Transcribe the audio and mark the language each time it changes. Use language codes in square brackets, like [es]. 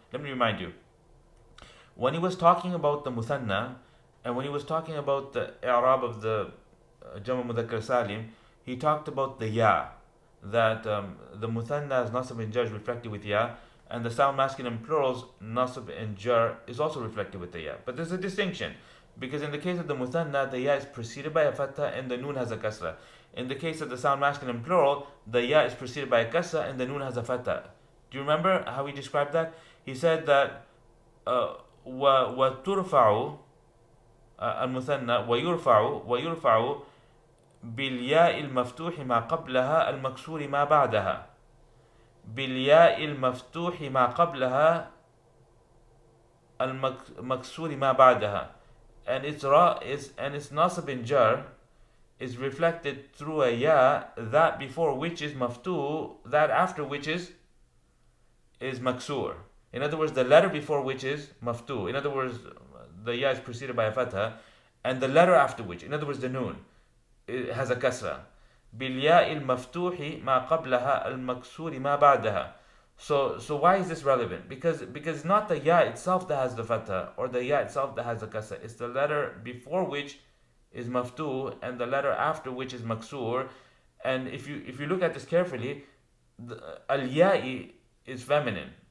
[en] Let me remind you, when he was talking about the muthanna, and when he was talking about the i'rab of the jama mudhakkar salim, he talked about the ya, that the muthanna is nasab and jar reflected with ya, and the sound masculine plurals nasab and jar is also reflected with the ya. But there's a distinction, because in the case of the muthanna, the ya is preceded by a fatha and the noon has a kasra. In the case of the sound masculine plural, the ya is preceded by a kasra and the noon has a fatha. Do you remember how he described that? He said that [ar] وَتُرْفَعُ المثنى ويرفع بالياء المفتوح ما قبلها المكسور ما بعدها. بالياء المفتوح ما قبلها المكسور ما بعدها. [en] And its nasab and jar is reflected through a ya, that before which is maftu, that after which is maksur. In other words, the letter before which is maftu. In other words, the ya is preceded by a fatha, and the letter after which, in other words, the noon, it has a kasra. [ar] بالياء المفتوح ما قبلها المكسور ما بعدها. [en] So why is this relevant? Because not the ya itself that has the fatha or the ya itself that has the kasra. It's the letter before which is maftu and the letter after which is maksur. And if you look at this carefully, al-ya'i is feminine.